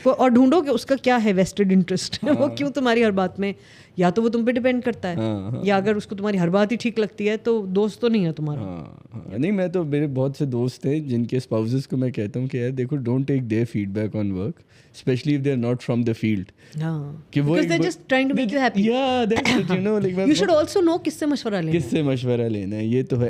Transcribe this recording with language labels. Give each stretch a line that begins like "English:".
Urdu: اور ڈھونڈو کہ اس کا کیا ہے ویسٹڈ انٹرسٹ, وہ کیوں تمہاری ہر بات میں, یا تو وہ تم پہ ڈپینڈ کرتا ہے, یا اگر اس کو تمہاری ہر بات ہی ٹھیک لگتی ہے تو دوست تو نہیں ہے تمہارا. نہیں, میں تو میرے بہت سے دوست ہیں جن کے اسپاؤزز کو میں کہتا ہوں کہ یار دیکھو,
English: Don't take their feedback on work, especially if they are not from the field. Because they're just trying to make you happy. Yeah, that's it, you know, like you should also know
Urdu: کس سے مشورہ لینا ہے, کس سے مشورہ لینا ہے, یہ تو ہے.